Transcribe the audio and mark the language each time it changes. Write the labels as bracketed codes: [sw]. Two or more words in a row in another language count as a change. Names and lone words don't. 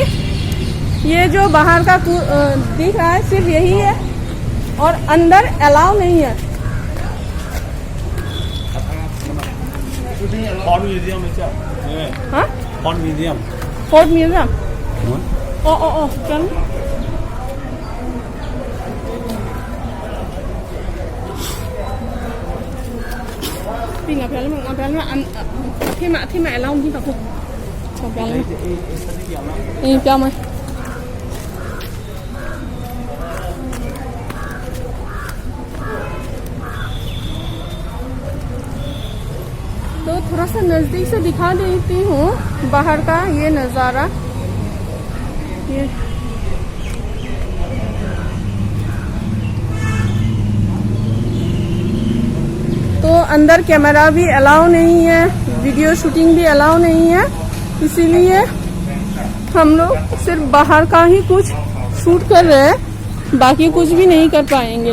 [hi] ये जो बाहर का दिख रहा है सिर्फ यही है, और अंदर अलाउ नहीं है। फोर्ट म्यूजियम है क्या? हाँ, फोर्ट म्यूजियम। फोर्ट म्यूजियम। ओ चल। Pin ngapel mà lâu như vậy. Ngapel. Piao mày. तो थोड़ा सा नजदीक से दिखा देती हूँ बाहर का ये नज़ारा। ये तो अंदर कैमरा भी अलाउ नहीं है, वीडियो शूटिंग भी अलाउ नहीं है, इसीलिए हम लोग सिर्फ बाहर का ही कुछ शूट कर रहे हैं, बाकी कुछ भी नहीं कर पाएंगे।